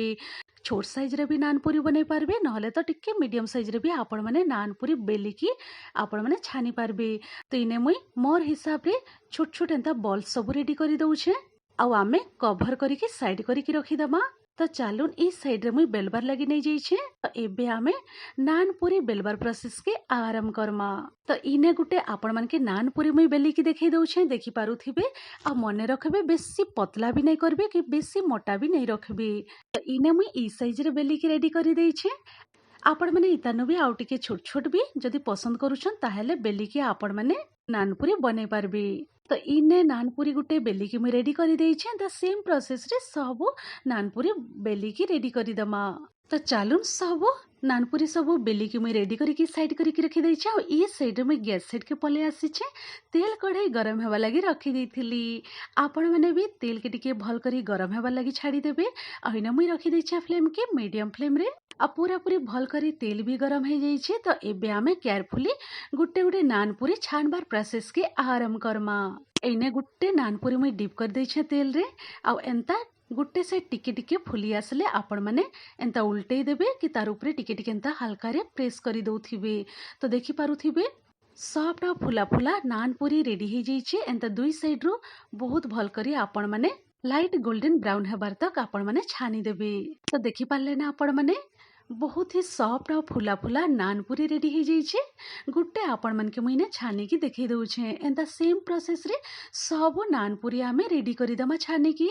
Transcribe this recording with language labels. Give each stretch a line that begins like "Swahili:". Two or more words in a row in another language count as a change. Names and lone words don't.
Sambalpuri: छोट साइज रे भी नान पूरी बनै पारबे नहले तो टिके मीडियम साइज रे भी आपण माने नान पूरी बेली की आपण माने छानी पारबे। तो इने मुई मोर हिसाब रे छोट छोट एंता बॉल सब रेडी करी दउछे आउ आमे कवर करी की साइड करी की रखी दमा। तो चालून ई साइड रे मुई बेलबार लगी नहीं जाई छे। तो एबे आमे नान पूरी बेलबार प्रोसेस के आरंभ करमा। तो इने गुटे आपण मन के नान पूरी मुई बेली की देखै दउछे देखि पारुथिबे आ मने रखबे बेसी पतला भी नहीं करबे कि बेसी मोटा भी नहीं रखबे। तो इने मुई ई साइज रे बेली की रेडी करी देई छे। आपण माने इतानु भी आउ टिके छोट छोट भी जदि पसंद करूछन ताहेले बेली की आपण माने नान पूरी बनै पारबे। तो इने नान पूरी गुटे बेली की मुई रेडी करी देई छे।
English: the same process
Sambalpuri: ରେ ସବ ନାନ ପୁରୀ ବେଲି କି ରେଡି କରି ଦମା। तो चालून सब नान पूरी सब बेली की मुई रेडी करी की साइड करी की रखी देई छे। और ई साइड में गैस साइड के पले आसी छे तेल कढ़ाई गरम हेबा लगी रखी देइथिली। आपण माने भी तेल के टिके भल करी गरम हेबा लगी छाड़ी देबे। ଆ ଇନେ ମୁଇ ରଖି ଦେଇ ଛେ ଫ୍ଲେମ କେ
English: medium flame
Sambalpuri: ରେ ଆ ପୁରା ପୁରୀ ଭଲ କରି ତେଲ ଭି ଗରମ ହୋ ଯାଇ ଛେ। तो एबे आमे केयरफुली गुटे गुटे नान पूरी छानबार प्रोसेस के आरंभ करमा। एने गुटे नान पूरी मुई डिप कर देई छे तेल रे आ एंता गुटे से टिके टिके फुली आसले आपण माने एंता उल्टे देबे कि तार ऊपर टिके टिके एंता हल्का रे प्रेस करी दउथिबे। तो देखि पारुथिबे सॉफ्ट आ फुला फुला नान पूरी रेडी हो जाई छे। ଏଣ୍ଟା ଦୁଇ ସାଇଡ ରୋ ବହୁତ ଭଲ କରି ଆପଣ ମାନେ
English: light golden brown
Sambalpuri: ହେବାର ତକ ଆପଣ ମାନେ ଛାନି ଦେବେ। तो देखि पारले ना आपण माने बहुत ही सॉफ्ट और फुला फुला नान पूरी रेडी हो जाइए। ଗୁଟେ ଆପଣ ମନ କେ ମୁଝେ ଛାନି କି ଦେଖଇ ଦଉଚେ ଏଣ୍ଟା
English: same process
Sambalpuri: ରେ ସବ ନାନ ପୁରୀ ଆମ ରେଡି କରଦମା ଛାନି କି।